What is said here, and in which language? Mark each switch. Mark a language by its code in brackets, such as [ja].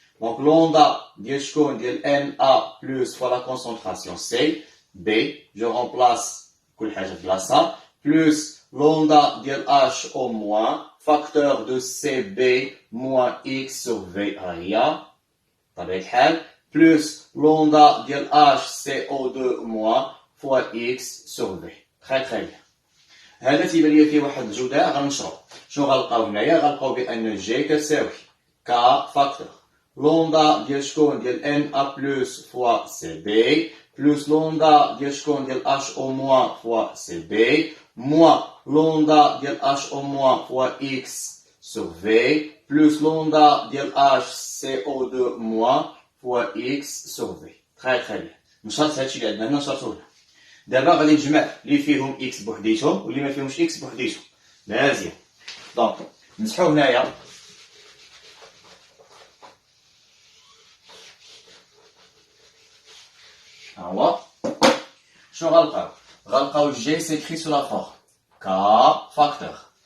[fr] Donc l'onda [ar] ديال شكون ديال [fr] Na+ fois la concentration C B, je remplace [ar] كل حاجة في بلاصة [fr] plus l'onda ديال HO- facteur de CB moins X sur V [ar] ها هي بطبيعة الحال [fr] plus l'onda ديال HCO2- fois X sur V. Très très bien. [ar] هذا تيبان ليا فيه واحد الجداء غنشرو. شنو غنلقاو هنايا؟ غنلقاو بأن جي كتساوي K facteur. لوندا ديال شكون ديال [fr] Na+ fois CB plus لوندا ديال شكون ديال HO- fois CB moins لوندا ديال HO- fois X sur V plus لوندا ديال HCO2- fois X sur V. Très très bien. [ar] نشرت هادشي اللي عندنا هنا نشرتو هنا. دابا غادي نجمع اللي فيهم اكس بوحديتهم واللي ما فيهمش اكس بوحديتهم. مزيان. دونك نمسحو هنايا. ها هو. شنو غنلقاو [fr] جي سيكري سو لا فورم K فاكتور.